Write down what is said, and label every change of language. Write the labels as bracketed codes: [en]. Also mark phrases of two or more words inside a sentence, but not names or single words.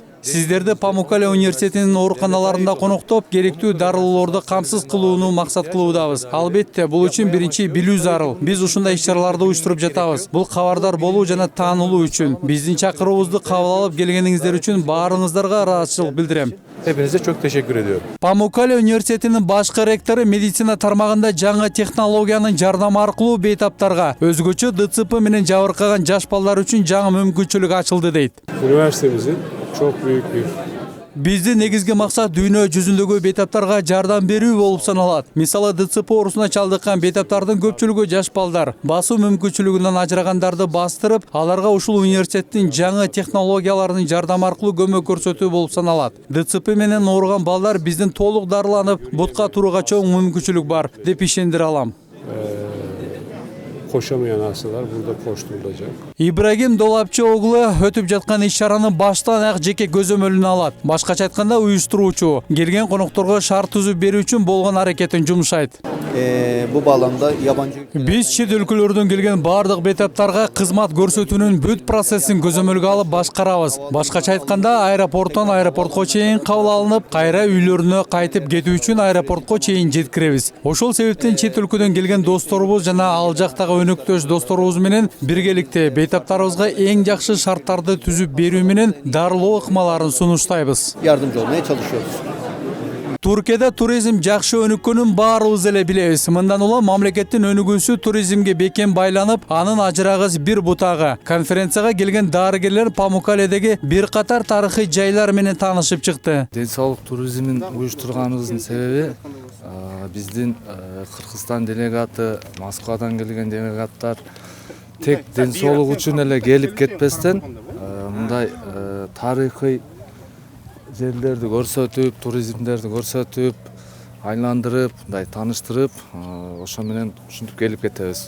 [ky] Сиздерди Памуккале университетинин ооруканаларында коноктоп, керектүү дарылоорду камсыз кылууну максат кылуудабыз. Албетте, бул үчүн биринчи билүү зарыл. Биз ушундай иш-чараларды уюштуруп жатабыз. Бул кабардар болуу жана таанылуу үчүн. Биздин чакыруубузду кабыл алып келгениңиздер үчүн баарыңыздарга ыраазычылык билдирем. [tr] hepinize çok teşekkür ediyorum. [ky] Памуккале университетинин башкы ректору медицина тармагында жаңы технологиянын жардамы аркылуу бейтаптарга, өзгөчө ДЦП менен жабыркаган жаш балдар үчүн жаңы мүмкүнчүлүк ачылды дейт. [tr] Üniversitemizin çok büyük bir [ky] Биздин негизги максат дүйнө жүзүндөгү бейтаптарга жардам берүү болуп саналат. Мисалы ДЦП оорусуна чалдыккан бейтаптардын көпчүлүгү жаш балдар. Басуу мүмкүнчүлүгүнөн ажырагандарды бастырып, аларга ушул университеттин жаңы технологияларынын жардамы аркылуу көмөк көрсөтүү болуп саналат. ДЦП менен ооруган балдар биздин толук дарыланып, бутка турууга чоң мүмкүнчүлүк бар деп ишендире алам. [tr] koşamayan hastalar burada koşturulacak. [ky] Ибрагим Долапчы оглу өтүп жаткан иш-чаранын баштан аяк жеке көзөмөлүнө алат. Башкача айтканда, уюштуруучу келген конокторго шарт түзүп берүү үчүн болгон аракетин жумшайт. [tr] Bu bağlamda yabancı [ky] Биз чет өлкөлөрдөн келген бардык бейтаптарга кызмат көрсөтүүнүн бүт процессин көзөмөлгө алып башкарабыз. Башкача айтканда, аэропорттон аэропортко чейин кабыл алынып, кайра үйлөрүнө кайтып кетүү үчүн аэропортко чейин жеткиребиз. Ошол себептен чет өлкөдөн келген досторубуз жана ал жактагы өнөктөш досторубуз менен биргеликте бейтаптарыбызга эң жакшы шарттарды түзүп берүү менен дарылоо ыкмаларын сунуштайбыз. [tr] yardımcı olmaya çalışıyoruz. [ky] Түркияда туризм жакшы өнүккөнүн баарыбыз эле билебиз. Мындан улам мамлекеттин өнүгүүсү туризмге бекем байланып, анын ажырагыс бир бутагы. Конференцияга келген дарыгерлер Памуккаледеги бир катар тарыхый жайлар менен таанышып чыкты. Ден соолук туризмин уюштурганыбыздын себеби биздин Кыргызстан делегаты, Москвадан келген делегаттар тек ден соолук үчүн эле келип кетпестен мындай тарыхый жерлерди көрсөтүп, туризмдерди көрсөтүп, айландырып, мындай тааныштырып, ошо менен ушинтип келип кетебиз.